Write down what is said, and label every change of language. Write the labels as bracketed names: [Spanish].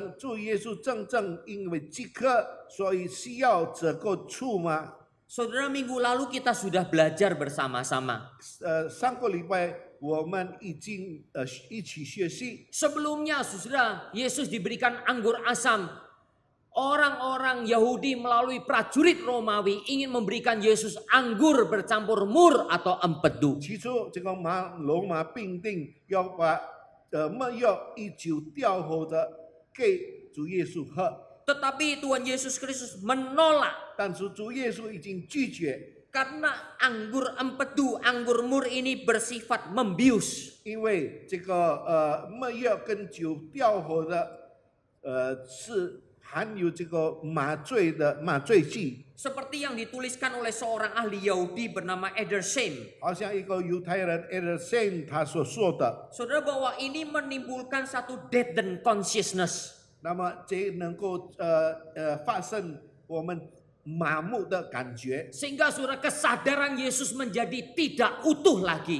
[Chinese] 主耶稣真正因为饥渴，所以需要这个醋吗？ [Indonesian] Saudara, minggu lalu kita sudah belajar bersama-sama. [Chinese] 上个礼拜我们已经一起学习。 [Indonesian] Sebelumnya, saudara, Yesus diberikan anggur asam. Orang-orang Yahudi melalui prajurit Romawi ingin memberikan Yesus anggur bercampur mur atau empedu. [Chinese] 起初，这个罗马兵丁要把没药一酒调和的给主耶稣喝， [Indonesian] Tetapi Tuhan Yesus Kristus menolak [Chinese] 但是主耶稣已经拒绝， [Indonesian] karena anggur empedu, anggur mur ini bersifat membius. [Chinese] 因为这个没药跟酒调和的是含有这个麻醉剂。 [Indonesian] Seperti yang dituliskan oleh seorang ahli Yahudi bernama Edersheim. [Chinese] 好像一个犹太人 Edersheim 他所说的， [Indonesian] Saudara, bahwa ini menimbulkan satu [English] deadened consciousness. [Chinese] 那么这能够发生我们麻木的感觉， [Indonesian] Sehingga saudara, kesadaran Yesus menjadi tidak utuh lagi.